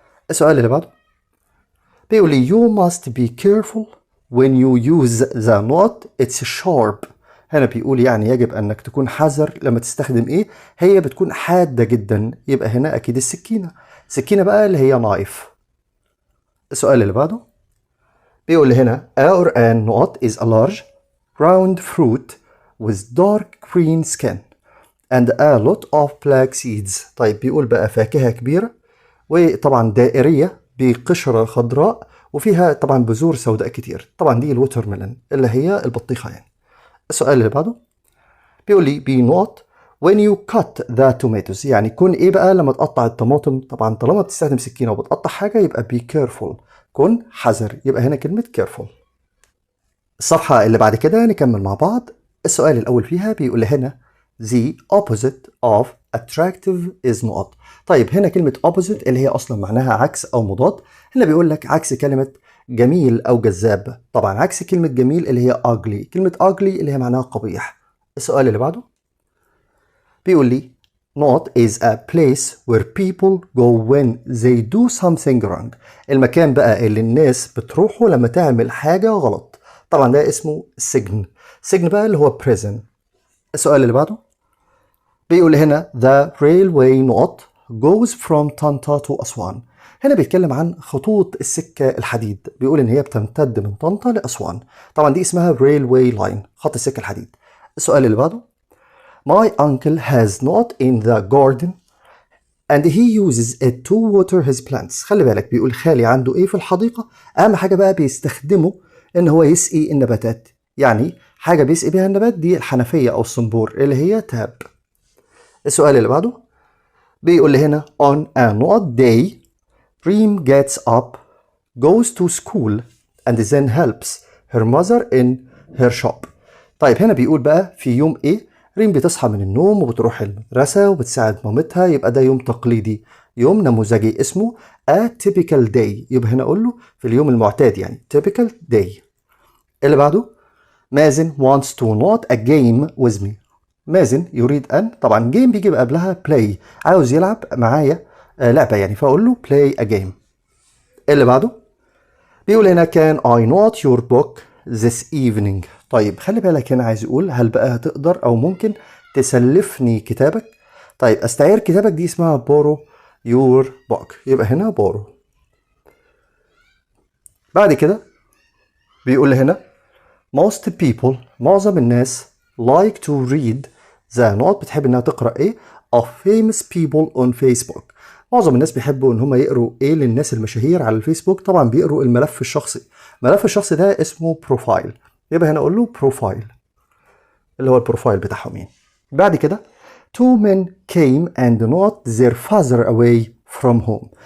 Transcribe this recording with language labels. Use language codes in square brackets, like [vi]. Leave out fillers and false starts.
[ar] السؤال اللي بعده بيقول لي [en] you must be careful when you use the not it's sharp. [ar] هنا بيقول يعني يجب انك تكون حذر لما تستخدم ايه، هي بتكون حادة جدا، يبقى هنا اكيد السكينة، سكينة بقى اللي هي knife. السؤال اللي بعده بيقول لي هنا [en] a or an not is a large round fruit with dark green skin and a lot of black seeds. [ar] طيب بيقول بقى فاكهة كبيرة وطبعا دائرية بقشرة خضراء وفيها طبعا بذور سوداء كتير، طبعا دي الوتر ميلون اللي هي البطيخة يعني. السؤال اللي بعده بيقول لي [en] be not when you cut the tomatoes، [ar] يعني كن ايه بقى لما تقطع الطماطم، طبعا طالما بتستخدم سكينة وبتقطع حاجة يبقى [en] be careful [ar] كن حذر، يبقى هنا كلمة careful. الصفحة اللي بعد كده نكمل مع بعض. السؤال الأول فيها بيقول هنا [en] the opposite of attractive is not. [ar] طيب هنا كلمة opposite اللي هي أصلا معناها عكس أو مضاد، هنا بيقول لك عكس كلمة جميل أو جذاب، طبعا عكس كلمة جميل اللي هي ugly، كلمة ugly اللي هي معناها قبيح. [en] السؤال اللي بعده بيقول لي not is a place where people go when they do something wrong. [ar] المكان بقى اللي الناس بتروحه لما تعمل حاجة غلط، طبعا ده اسمه سجن، سجن بقى اللي هو prison. السؤال اللي بعده بيقول هنا [en] the railway not goes from طنطا to أسوان. [ar] هنا بيتكلم عن خطوط السكة الحديد، بيقول إن هي بتمتد من طنطا لأسوان، طبعا دي اسمها [en] railway line [ar] خط السكة الحديد. السؤال اللي بعده [en] my uncle has not in the garden and he uses it to water his plants. [ar] خلي بالك بيقول خالي عنده ايه في الحديقة، اهم حاجة بقى بيستخدمه ان هو يسقي النباتات، يعني حاجة بيسقي بيها النبات دي الحنفية او الصنبور اللي هي تاب. السؤال اللي بعده بيقول لي هنا [en] on a not day Reem gets up goes to school and then helps her mother in her shop. [ar] طيب هنا بيقول بقى في يوم ايه ريم بتصحى من النوم وبتروح المدرسة وبتساعد مامتها، يبقى ده يوم تقليدي، يوم نموذجي اسمه [en] a typical day، [ar] يبقى هنا أقول له في اليوم المعتاد يعني [en] typical day. [ar] اللي بعده مازن [en] wants to not a game with me. [ar] مازن يريد أن، طبعا جيم بيجي قبلها play، عاوز يلعب معايا لعبة يعني، فأقول له [en] play a game. [ar] اللي بعده بيقول هنا [en] can I not your book this evening. [ar] طيب خلي بالك هنا عايز يقول هل بقى هتقدر أو ممكن تسلفني كتابك. طيب استعير كتابك دي اسمها [en] borrow your book، [ar] يبقى هنا borrow. بعد كده بيقول هنا [en] most people، [ar] معظم الناس [en] like to read the not، [ar] بتحب انها تقرأ ايه [en] of famous people on Facebook. [ar] معظم الناس بيحبوا ان هم يقروا ايه للناس المشاهير على الفيسبوك، طبعا بيقروا الملف الشخصي. الملف الشخصي ده اسمه بروفايل، يبقى هنا اقول له بروفايل اللي هو البروفايل بتاعهم يعني. بعد كده [en] two men came and not their father away from home.